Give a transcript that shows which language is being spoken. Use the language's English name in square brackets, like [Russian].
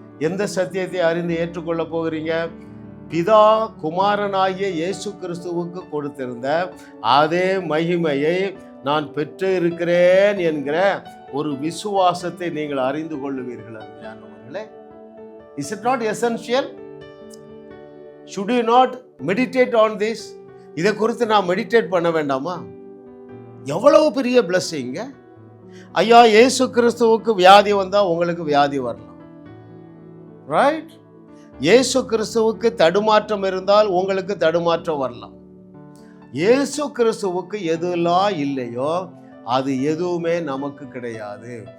[Tamil] எந்த சத்தியத்தை அறிந்து ஏற்றுக்கொள்ள போகிறீங்க? பிதா குமாரனாகிய இயேசு கிறிஸ்துவுக்கு கொடுத்திருந்த அதே மகிமையை நான் பெற்று இருக்கிறேன் என்கிற ஒரு விசுவாசத்தை நீங்கள் அறிந்து கொள்ளுவீர்கள். அருமையானவர்களே, [English] Is it not essential? should you not meditate on this? [Tamil] இதை குறித்து நான் மெடிடேட் பண்ண வேண்டாமா? எவ்வளவு பெரிய blessing. ஐயா, இயேசு கிறிஸ்துவுக்கு வியாதி வந்தா உங்களுக்கு வியாதி வரலாம், ரைட்? இயேசு கிறிஸ்துவுக்கு தடுமாற்றம் இருந்தால் உங்களுக்கு தடுமாற்றம் வரலாம். இயேசு கிறிஸ்துவுக்கு எதுலாம் இல்லையோ அது எதுவுமே நமக்கு கிடையாது.